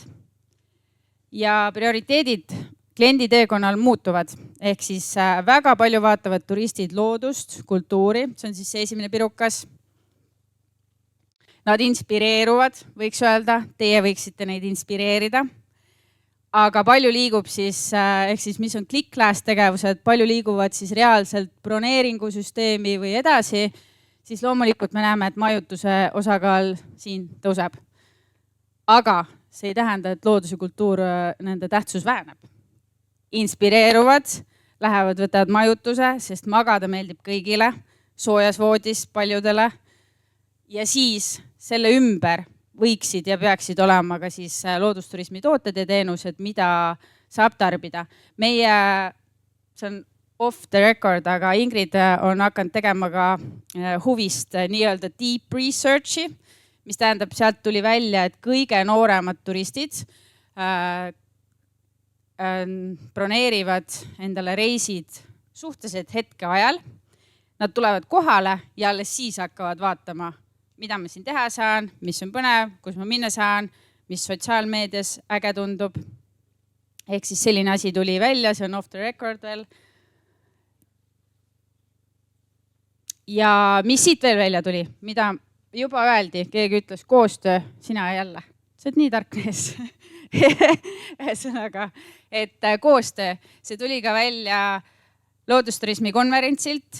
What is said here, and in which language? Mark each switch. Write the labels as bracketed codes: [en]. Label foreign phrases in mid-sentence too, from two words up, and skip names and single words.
[et] Ja prioriteedid kliendi teekonnal muutuvad, ehk siis väga palju vaatavad turistid loodust, kultuuri, see on siis see esimene pirukas. Nad inspireeruvad, võiks öelda, teie võiksite neid inspireerida. Aga palju liigub siis, ehk siis mis on click-class tegevused, palju liiguvad siis reaalselt broneeringusüsteemi või edasi, siis loomulikult me näeme, et majutuse osakaal siin tõuseb. Aga see ei tähenda, et loodus ja kultuur nende tähtsus väheneb. Inspireeruvad, lähevad, võtavad majutuse, sest magada meeldib kõigile, soojas voodis paljudele. Ja siis selle ümber võiksid ja peaksid olema ka siis loodusturismi tooted ja teenused, mida saab tarbida. Meie, see on [en] off the record, [et] aga Ingrid on hakanud tegema ka huvist nii-öelda [en] deep researchi, [et] mis tähendab, sealt tuli välja, et kõige nooremad turistid broneerivad endale reisid suhteliselt hetke ajal. Nad tulevad kohale ja alles siis hakkavad vaatama, mida ma siin teha saan, mis on põnev, kus ma minna saan, mis sotsiaalmeedias äge tundub. Ehk siis selline asi tuli välja, see on [en] off the record [et] veel. Ja mis siit veel välja tuli, mida juba öeldi, keegi ütles koostöö, sina jälle. See on nii tark mees. Ühesõnaga, et koostöö, see tuli ka välja loodusturismi konverentsilt.